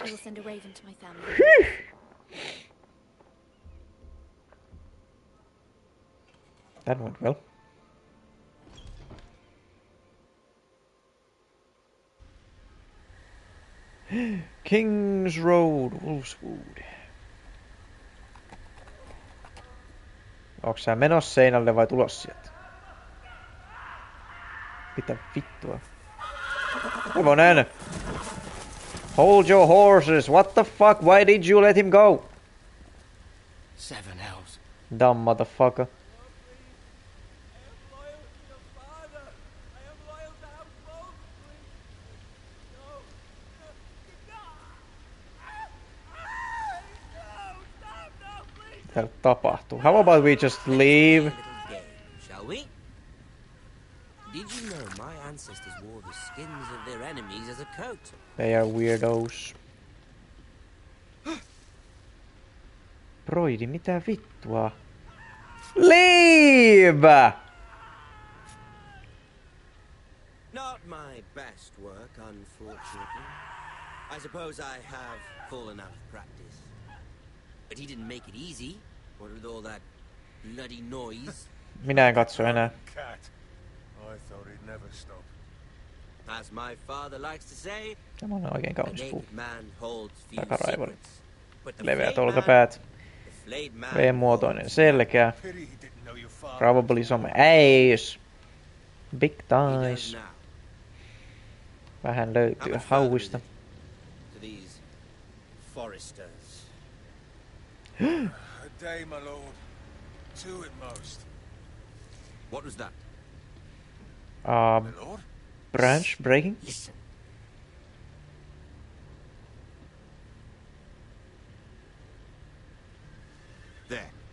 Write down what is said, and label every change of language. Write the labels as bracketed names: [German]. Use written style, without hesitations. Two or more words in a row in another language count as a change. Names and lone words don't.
[English] I will send a raven to my family. That went well. King's Road, Wolfswood. [Finnish] Onks sä menossa seinälle vai tulos sieltä? Mitä vittua? Hevonen! [English] Hold your horses! What the fuck? Why did you let him go? 7 elves. Dumb motherfucker. [Finnish] Mitä tapahtuu? [English] How about we just leave? Shall we? Did you know my ancestors wore the skins of their enemies as a coat? They are weirdos. [Finnish] Broidi, mitä vittua? [English] Leave! Not my best work, unfortunately. I suppose I have fallen out of practice. But he didn't make it easy, what with all that bloody noise. [Finnish] Minä en katso enää. [English] Cat. I thought he'd never stop. As my father likes to say, [Finnish] Tämä on oikein [English] a [Finnish] kaunis puu. [English] naked man holds few [Finnish] Takaraivari. [English] secrets. But the [Finnish] Leveät [English] flayed [Finnish] olkapäät. [English] man [Finnish] V-muotoinen selkä. [English] Probably some ass. Big thighs. [Finnish] Vähän löytyy hauista. [English] To these foresters. A day, my lord. 2 at most. What was that? Branch breaking? Listen. There.